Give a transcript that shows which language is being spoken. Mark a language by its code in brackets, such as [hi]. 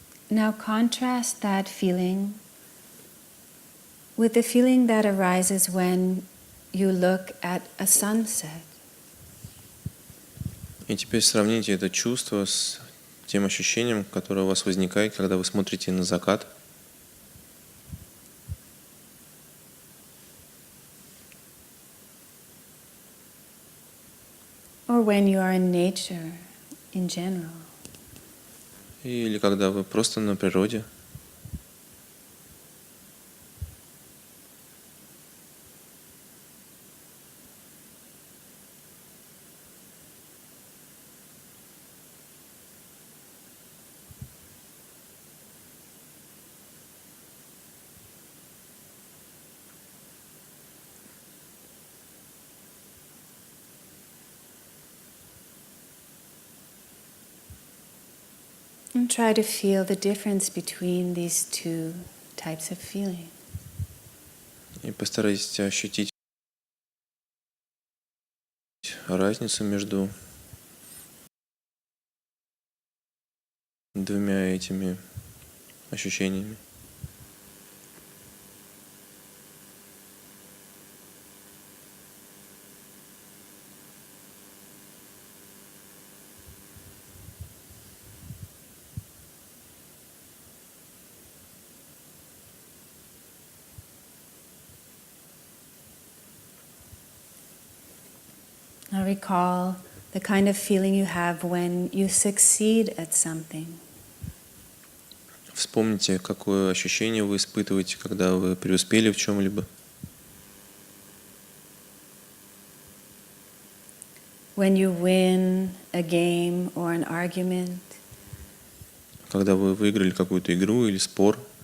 [en] Now contrast that feeling with the feeling that arises when you look at a sunset. [ru] И теперь сравните это чувство с тем ощущением, которое у вас возникает, когда вы смотрите на закат. [en] Or when you are in nature in general. [ru] Или когда вы просто на природе. [en] And try to feel the difference between these two types of feeling. [ru] И постарайтесь ощутить разницу между двумя этими ощущениями. [en] Now recall the kind of feeling you have when you succeed at something. [ru] Вспомните, какое ощущение вы испытываете, когда вы преуспели в чем-либо. [en] When you win a game or an argument. [ru] Когда вы выиграли какую-то игру или спор.